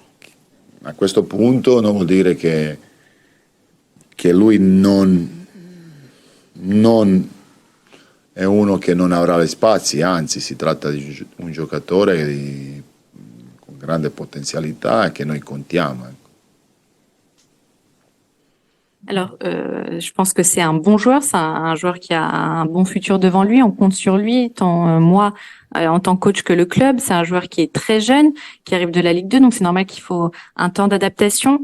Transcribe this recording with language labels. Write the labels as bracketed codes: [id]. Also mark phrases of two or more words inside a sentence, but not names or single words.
[it] A questo punto non vuol dire che lui non è uno che non avrà gli spazi, anzi si tratta di un giocatore con grande potenzialità che noi contiamo. [fr] Alors, je pense que c'est un bon joueur, c'est un joueur qui a un bon futur devant lui, on compte sur lui, tant moi en tant que coach que le club. C'est un joueur qui est très jeune, qui arrive de la Ligue 2, donc c'est normal qu'il faut un temps d'adaptation.